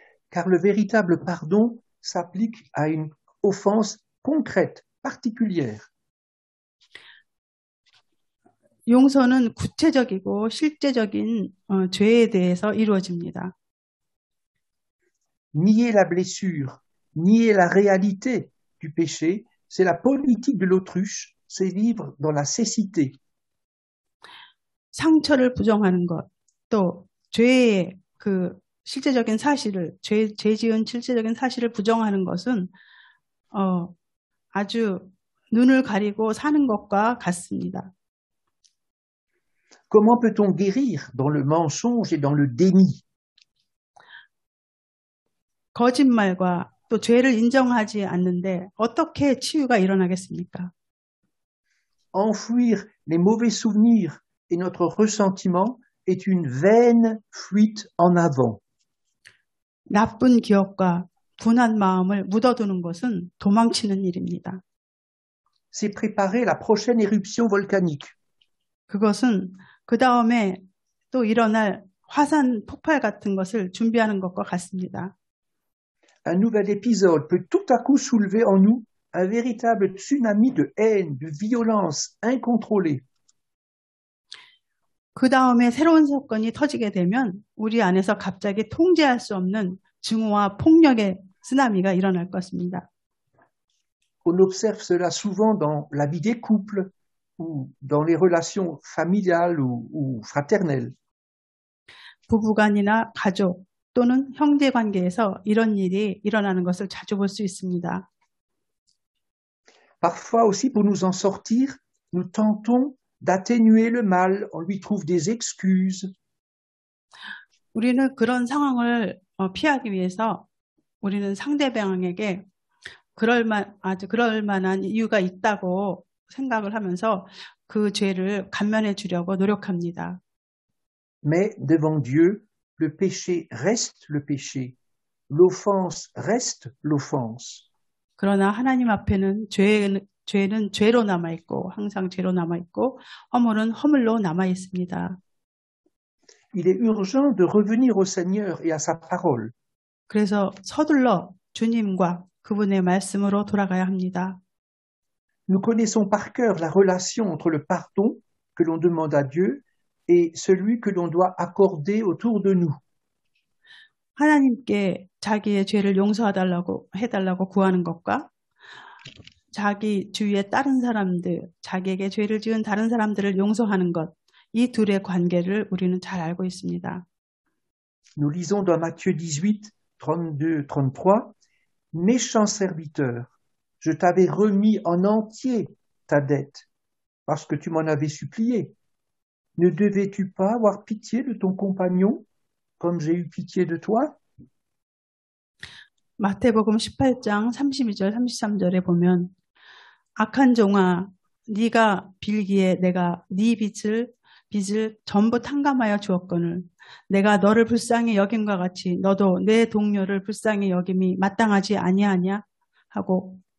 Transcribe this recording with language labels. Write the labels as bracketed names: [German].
[French] Car le véritable pardon s'applique à une offense concrète, particulière. [Korean] 용서는 구체적이고 실제적인 죄에 대해서 이루어집니다. [French] Nier la blessure, nier la réalité du péché, c'est la politique de l'autruche, c'est vivre dans la cécité. [Korean] 상처를 부정하는 것, 또 죄의 그 실제적인 사실을, 죄 지은 실제적인 사실을 부정하는 것은 아주 눈을 가리고 사는 것과 같습니다. [French] Comment peut-on guérir dans le mensonge et dans le déni? [Korean] 거짓말과 또 죄를 인정하지 않는데 어떻게 치유가 일어나겠습니까? [French] Enfouir les mauvais souvenirs et notre ressentiment est une vaine fuite en avant. [Korean] 나쁜 기억과 분한 마음을 묻어두는 것은 도망치는 일입니다. [French] C'est préparer la prochaine éruption volcanique. [Korean] 그것은 그 다음에 또 일어날 화산 폭발 같은 것을 준비하는 것과 같습니다. [French] Un nouvel épisode peut tout à coup soulever en nous un véritable tsunami de haine, de violence incontrôlée. [Korean] 그 다음에 새로운 사건이 터지게 되면 우리 안에서 갑자기 통제할 수 없는 증오와 폭력의 쓰나미가 일어날 것입니다. [French] On observe cela souvent dans la vie des couples ou dans les relations familiales ou fraternelles. [Korean] 부부간이나 가족 또는 형제 관계에서 이런 일이 일어나는 것을 자주 볼 수 있습니다. [French] Parfois aussi, pour nous en sortir, nous tentons d'atténuer le mal, on lui trouve des excuses. [Korean] 우리는 그런 상황을 피하기 위해서 우리는 상대방에게 그럴 만한 이유가 있다고 생각을 하면서 그 죄를 감면해 주려고 노력합니다. [French] Mais devant Dieu, le péché reste le péché. L'offense reste l'offense. [Korean] 그러나 하나님 앞에는 죄는 죄로 남아있고 항상 죄로 남아있고 허물은 허물로 남아있습니다. [French] Il est urgent de revenir au Seigneur et à sa parole. [Korean] 그래서 서둘러 주님과 그분의 말씀으로 돌아가야 합니다. [French] Nous connaissons par cœur la relation entre le pardon que l'on demande à Dieu et celui que l'on doit accorder autour de nous. [Korean] 하나님께 자기의 죄를 해달라고 구하는 것과 자기 주위의 다른 사람들, 자기에게 죄를 지은 다른 사람들을 용서하는 것, 이 둘의 관계를 우리는 잘 알고 있습니다. [French] Nous lisons dans Matthieu 18, 32, 33, « Méchant serviteur, je t'avais remis en entier ta dette, parce que tu m'en avais supplié. Ne devais-tu pas avoir pitié de ton compagnon, comme j'ai eu pitié de toi? [Korean] 마태복음 18장 32절, 33절에 보면 악한 종아, 네가 빌기에 내가 네 빚을 전부 탕감하여 주었거늘 내가 너를 불쌍히 여김과 같이 너도 내 동료를 불쌍히 여김이 마땅하지 아니하냐 하고